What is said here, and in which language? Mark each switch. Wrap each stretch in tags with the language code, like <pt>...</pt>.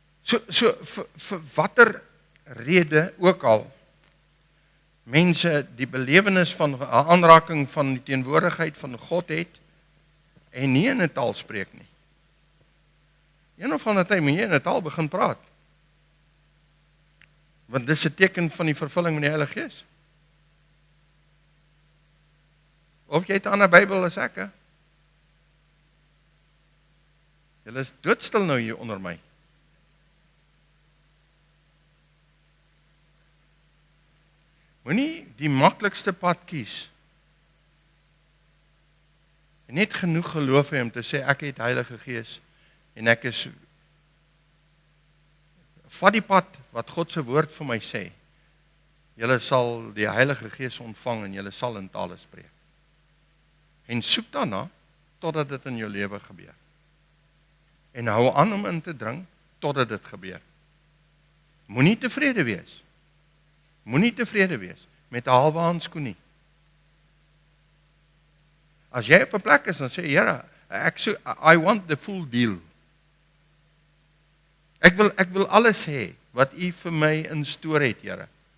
<af>So vir watter rede ook al mense die belewenis van 'n aanraking van die teenwoordigheid van God het en nie in 'n taal spreek nie. Een of ander tyd moet jy in 'n taal begin praat. Want dis 'n teken van die vervulling met die Heilige Gees. Of jy het 'n ander Bybel as ek, hè? Julle is doodstil nou hier onder my. Moenie die maklikste pad kies. En net genoeg geloof hê om te sê ek het Heilige Gees en ek is, vat die pad wat God se woord vir my sê. Julle sal die Heilige Gees ontvang en julle sal in tale spreek. En soek daarna totdat dit in jou lewe gebeur. En hou aan om in te dring totdat dit gebeur. Moenie tevrede wees. Moenie tevrede wees met 'n halwe handskoen nie. As jy op 'n plek is, dan sê Here,</af> <en>I want the full deal.</en> <af>Ek wil alles hê wat U vir my instoor het, Here.</af>